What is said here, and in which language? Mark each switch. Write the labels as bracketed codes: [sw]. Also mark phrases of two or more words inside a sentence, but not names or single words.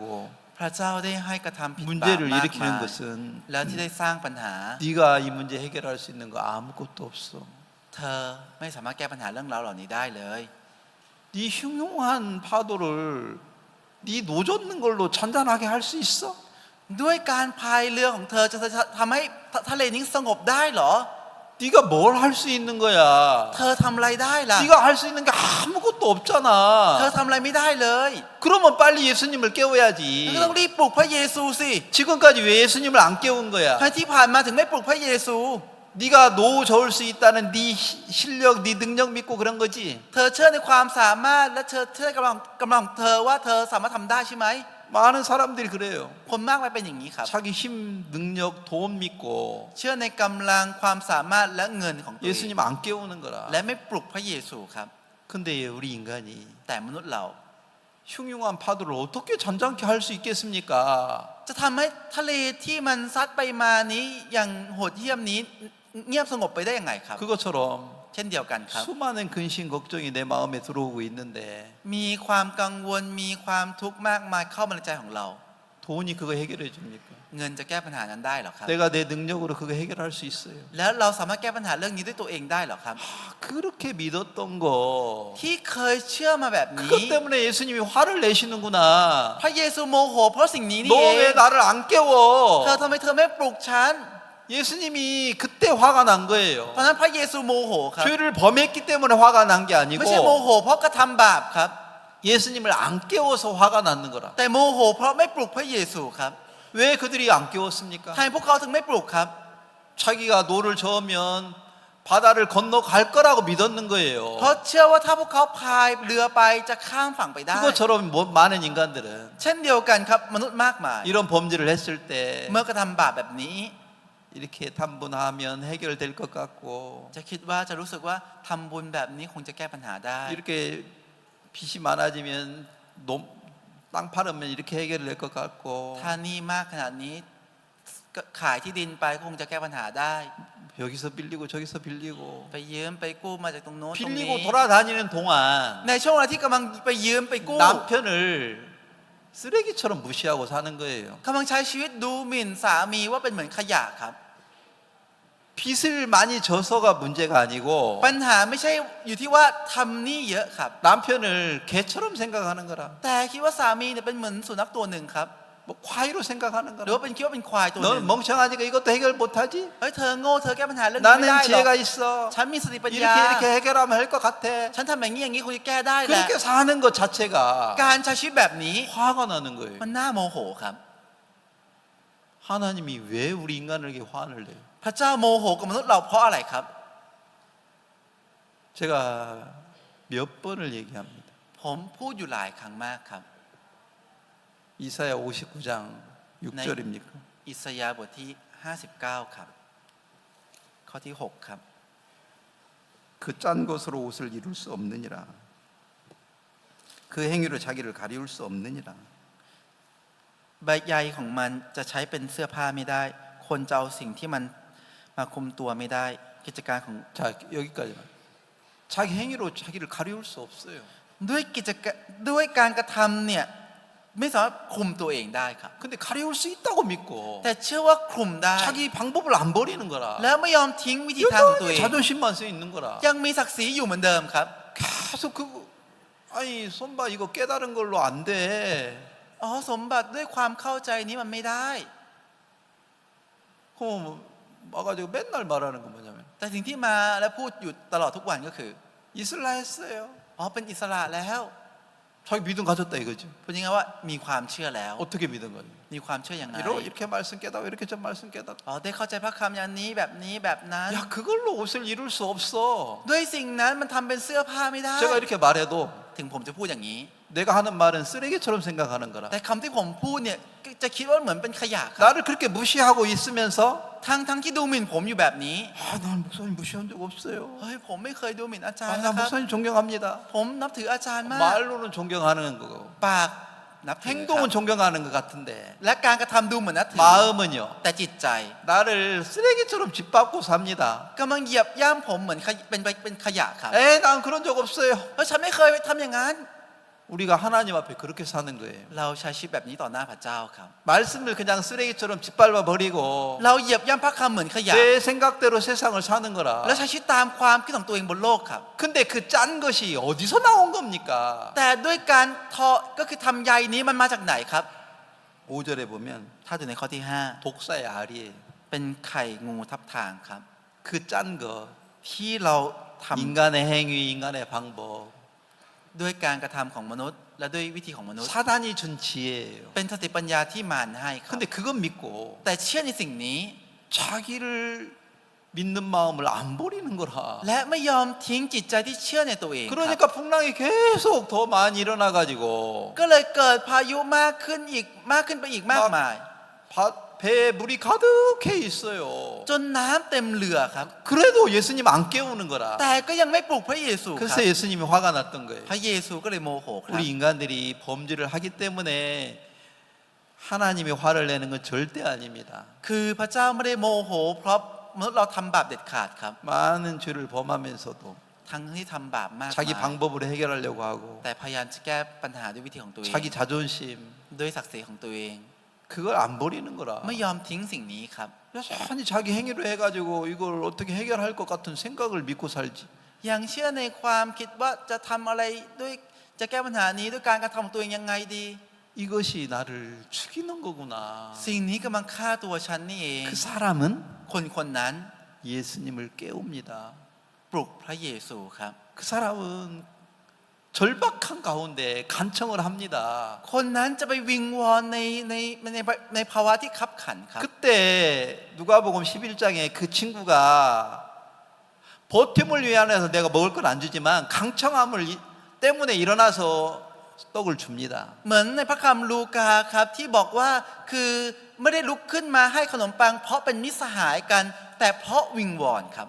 [th] พระเจ้าได้ให้กระทำผิดบาป [ko] 문제를 [th] มาก [ko] 일으키는 [th] มาย [ko] 것은 [th] แล้วที่ได้สร้างปัญหา [ko] 네가 이 문제 해결할 수 있는 거 아무것도 없어. [th] เธอไม่สามารถแก้ปัญหาเรื่องราวเหล่านี้ได้เลย [ko] 네 흉흉한 파도를 네 노젓는 걸로 잔잔하게 할 수 있어? [th] ด้วยการพายเรือของเธอจะทำให้ทะเลนี้สงบได้เหรอ [ko] 네가 뭘 할 수 있는 거야? [th] เธอทำอะไรได้ล่ะ [ko] 네가 할 수 있는 게 아무것도 [th] เธอ [ko] 없잖아. [th] ทำอะไรไม่ได้เลย [ko] 그러면 빨리 예수님을 [th] ก็ [ko] 깨워야지. [th] ต้องรีบปลุกพระเยซูสิ [ko] 지금까지 왜 예수님을 안 깨운 거야? [th] ทั้งที่ผ่านมาถึงไม่ปลุกพระเยซู [ko] 네가 노후 저을 수 있다는 네 실력, 네 능력 믿고 그런 거지. [th] เธอเชื่อในความสามารถและเธอเชื่อกำลังของเธอว่าเธอสามารถทำได้ใช่ไหม [ko] 많은 사람들이 그래요. [th] คนมากมายเป็นอย่างนี้ครับ [ko] 자기 힘, 능력, 돈 믿고 [th] เชื่อในกำลังความสามารถและเงินของตัวเอง [ko] 예수님 안 깨우는 거라. [th] และไม่ปลุกพระเยซูครับ [ko] 근데 우리 인간이 [th] แต่มนุษย์เรา [ko] 흉흉한 파도를 어떻게 잔잔케 할 수 있겠습니까? [th] จะทำให้ทะเลที่มันซัดไปมานี้อย่างโหดเหี้ยมนี้เงียบสงบไปได้ยังไงครับ [ko] 그것처럼 [th] เช่นเดียวกันครับ [ko] 수많은 근심 걱정이 내 마음에 들어오고 있는데 [th] มีความกังวลมีความทุกข์มากมายเข้ามาในใจของเรา [ko] 돈이 그거 해결해 줍니까? [th] เงินจะแก้ปัญหานั้นได้หรอครับ [ko] 내가 내 능력으로 그거 해결할 수 있어요. [th] แล้วเราสามารถแก้ปัญหาเรื่องนี้ด้วยตัวเองได้หรอครับ [ko] 그렇게 믿었던 거 [th] ที่เคยเชื่อมาแบบนี้ [ko] 그것 때문에 예수님이 화를 내시는구나. [th] พระเยซูโมโหเพราะสิ่งนี้นี่ [ko] 너 [th] เอง [ko] 왜 나를 안 [th] เธอ [ko] 깨워? [th] ทำไมเธอไม่ปลุกฉัน [ko] 예수님이 그때 화가 난 [th] ตอน [ko] 거예요. [th] นั้นพระเยซูโมโหครับ [ko] 죄를 범했기 때문에 화가 난 게 [th] ไม่ใช่โม [ko] 아니고 [th] โหเพราะกระทำบาปครับ [ko] 예수님을 안 깨워서 화가 났는 거라. [th] แต่โมโหเพราะไม่ปลุกพระเยซูครับ [ko] 왜 그들이 안 깨웠습니까? [th] ทำไมพวกเขาถึงไม่ปลุกครับ [ko] 자기가 노를 저으면 바다를 건너갈 거라고 믿었는 [th] เพราะ [ko] 거예요. [th] เชื่อว่าถ้าพวกเขาพายเรือไปจะข้ามฝั่งไปได้ [ko] 그것처럼 많은 인간들은 [th] เช่นเดียวกันครับมนุษย์มากมาย [ko] 이런 범죄를 했을 때 [th] เมื่อกระทำบาปแบบนี้ [ko] 이렇게 탐분하면 해결될 것 같고 [th] จะคิดว่าจะรู้สึกว่าทำบุญแบบนี้คงจะแก้ปัญหาได้ [ko] 이렇게 빚이 많아지면 땅 팔으면 이렇게 해결될 것 같고 [th] ถ้าหนี้มากขนาดนี้ก็ขายที่ดินไปก็คงจะแก้ปัญหาได้ [ko] 여기서 빌리고 저기서 빌리고 [th] ไปยืมไปกู้มาจากตรงโน้นตรงนี้ [ko] 빌리고 돌아다니는 동안 [th] ในช่วงเวลาที่กำลังไปยืมไปกู้ [ko] 남편을 쓰레기처럼 무시하고 사는 거예요. [th] กำลังใช้ชีวิตดูหมิ่นสามีว่าเป็นเหมือนขยะครับ [ko] 빚을 많이 져서가 문제가 아니고 [th] ปัญหาไม่ใช่อยู่ที่ว่าทำหนี้เยอะครับ [ko] 남편을 개처럼 생각하는 거라. [th] แต่คิดว่าสามีเนี่ยเป็นเหมือนสุนัขตัวหนึ่งครับ [ko] 뭐 과외로 생각하는 [th] หรือ [ko] 거라. [th] ว่าเป็นคิดว่าเป็นควายตัวหนึ่ง [ko] 너는 멍청하니까 이것도 해결 못하지? [th] เฮ้ยเธอโง่เธอแก้ปัญหาเรื่องนี้ไม่ได้ [ko] 나는 [th] หรอก [ko] 지혜가 있어. [th] ฉันมีสติปัญญา [ko] 이렇게 해결하면 할 것 같아. [th] ฉันทำอย่างนี้อย่างนี้คงจะแก้ได้แหละ [ko] 그렇게 사는 것 자체가 [th] การใช้ชีวิตแบบนี้ [ko] 화가 나는 거예요. [th] มันน่าโมโหครับ [ko] 하나님이 왜 우리 인간에게 화를 내요? [th] พระเจ้าโมโหกับมนุษย์เราเพราะอะไรครับ [ko] 제가 몇 번을 얘기합니다. [th] ผมพูดอยู่หลายครั้งมากครับ [ko] 이사야 59장 6절입니까? [th] อิสยาห์บทที่ 59 ครับ ข้อที่ 6 ครับ [ko] 그 짠 것으로 옷을 이룰 수 없느니라. 그 행위로 자기를 가리울 수 없느니라. [th] ใบใยของมันจะใช้เป็นเสื้อผ้าไม่ได้ คนจะเอาสิ่งที่มันมาคุมตัวไม่ได้ กิจการของ [ko] 자, 여기까지만. 자기 행위로 자기를 가리울 수 없어요. [th] ด้วยกิจการด้วยการกระทำเนี่ยไม่สามารถคุมตัวเองได้ครับ [ko] 근데 가리울 수 있다고 믿고 [th] แต่เชื่อว่าคุมได้ [ko] 자기 방법을 안 버리는 거라. [th] แล้วไม่ยอมทิ้งวิธีทางของตัวเอ [ko] 여전히 [th] ง [ko] 자존심만 써 있는 거라. [th] ยังมีศักดิ์ศรีอยู่เหมือนเดิมครับ [ko] 계속 그 아니 손봐 이거 깨달은 걸로 안 돼. [th] อ๋อสมบัติด้วยความเข้าใจนี้มันไม่ได้ [ko] 그럼 와가지고 맨날 말하는 건 뭐냐면 [th] แต่สิ่งที่มาและพูดอยู่ตลอดทุกวันก็คือ [ko] 이슬라 했어요. [th] อ๋อเป็นอิสระแล้ว [ko] 자기 믿음 가졌다 이거죠. [th] พูดง่ายๆว่ามีความเชื่อแล้ว [ko] 어떻게 믿은 거예요? [th] มีความเชื่ออย่างไร [ko] 이렇게 말씀 깨닫고 이렇게 좀 말씀 깨닫고. [th] อ๋อได้เข้าใจพระคำอย่างนี้แบบนี้แบบนั้น [ko] 야 그걸로 옷을 이룰 수 없어. [th] ด้วยสิ่งนั้นมันทำเป็นเสื้อผ้าไม่ได้ [ko] 제가 이렇게 말해도 [th] ถึงผมจะพูดอย่างนี้ [ko] 내가 하는 말은 쓰레기처럼 생각하는 거라. [th] แต่คำที่ผมพูดเนี่ยจะคิดว่าเหมือนเป็นขยะครับ [ko] 나를 그렇게 무시하고 있으면서 [th] ทั้งที่ดูหมิ่นผมอยู่แบบนี้ [ko] 난 목사님 무시한 적 없어요. [th] เฮ้ยผมไม่เคยดูหมิ่นอาจารย์ [ko] 나 [th] นะครับ [ko] 목사님 존경합니다. [th] ผมนับถืออาจารย์มาก [ko] 말로는 존경하는 거고 [th] ปากนับถือครับ [ko] 행동은 존경하는 것 같은데 [th] และการกระทำดูเหมือนนับถือ [ko] 마음은요 [th] แต่จิตใจ [ko] 나를 쓰레기처럼 짓밟고 삽니다. [th] กำลังเหยียบย่ำผมเหมือนเป็นขยะครับ [ko] 난 그런 적 없어요. [th] เพราะฉันไม่เคยทำอย่างนั้น [ko] 우리가 하나님 앞에 그렇게 사는 거예요. [th] เราใช้ชีวิตแบบนี้ต่อหน้าพระเจ้าครับ [ko] 말씀을 그냥 쓰레기처럼 짓밟아 버리고 [th] เราเหยียบย่ำพระคำเหมือนขยะ [ko] 내 생각대로 세상을 사는 [th] และ [ko] 거라. [th] ใช้ชีวิตตามความคิดของตัวเองบนโลกครับ [ko] 근데 그 짠 것이 어디서 나온 겁니까? [th] แต่ด้วยการทอก็คือทำใยนี้มันมาจากไหนครับ [ko] 5절에 보면 [th] ถ้าดูในข้อที่ [ko] 독사의 알이에요. [th] 5 เป็นไข่งูทับทางครับ [ko] 그 짠 거, [th] ที่เราทำ [ko] 인간의 행위, 인간의 방법, [th] ด้วยการกระทำของมนุษย์ และด้วยวิธีของมนุษย์ [ko] 사단이 준 지혜예요. [th] เป็นสติปัญญาที่มารให้ครับ [ko] 근데 그건 믿고 [th] แต่เชื่อในสิ่งนี้ [ko] 자기를 믿는 마음을 안 버리는 거라. [th] และไม่ยอมทิ้งจิตใจที่เชื่อในตัวเองครับ [ko] 그러니까 풍랑이 계속 더 많이 일어나 가지고 [th] ก็เลยเกิดพายุมากขึ้นไปอีกมากมาย [ko] 배에 물이 가득해 있어요. [th] จนน้ำเต็มเรือครับ [ko] 그래도 예수님 안 깨우는 거라. [th] แต่ก็ยังไม่ปลุกพระเยซูครับ [ko] 그래서 예수님이 화가 났던 거예요. [th] พระเยซูก็เลยโมโหครับ [ko] 우리 인간들이 범죄를 하기 때문에 하나님이 화를 내는 건 절대 아닙니다. [th] คือพระเจ้าไม่ได้โมโห เพราะมนุษย์เราทำบาปเด็ดขาดครับ [ko] 많은 죄를 범하면서도 [th] ทั้งที่ทำบาปมาก [ko] 자기 [th] มาย [ko] 방법으로 해결하려고 하고 [th] แต่พยายามจะแก้ปัญหาด้วยวิธีของตัวเอง [ko] 자기 자존심 [th] ด้วยศักดิ์ศรีของตัวเอง [ko] 그걸 안 버리는 거라. [th] ไม่ยอมทิ้งสิ่งนี้ครับ [ko] 여전히 자기 행위로 해가지고 이걸 어떻게 해결할 것 같은 생각을 믿고 살지. [th] ยังเชื่อในความคิดว่าจะทำอะไรด้วยจะแก้ปัญหานี้ด้วยการกระทำของตัวเองยังไงดี [ko] 이것이 나를 죽이는 거구나. [th] สิ่งนี้กำลังฆ่าตัวฉันนี่เอง [ko] 그 사람은 [th] คนนั้น [ko] 예수님을 깨웁니다. [th] ปลุกพระเยซูครับ [ko] 그 사람은 절박한 가운데 간청을 합니다. [th] คนนั้นจะไปวิงวอนในภาวะที่คับขันครับ [ko] 그때 누가복음 11장에 그 친구가 보탬을 위하여서 내가 먹을 걸 안 주지만 강청함을 때문에 일어나서 떡을 줍니다. [th] เหมือนในพระคัมภีร์ลูกาครับที่บอกว่าคือไม่ได้ลุกขึ้นมาให้ขนมปัง เพราะเป็นมิตรสหายกัน แต่เพราะวิงวอนครับ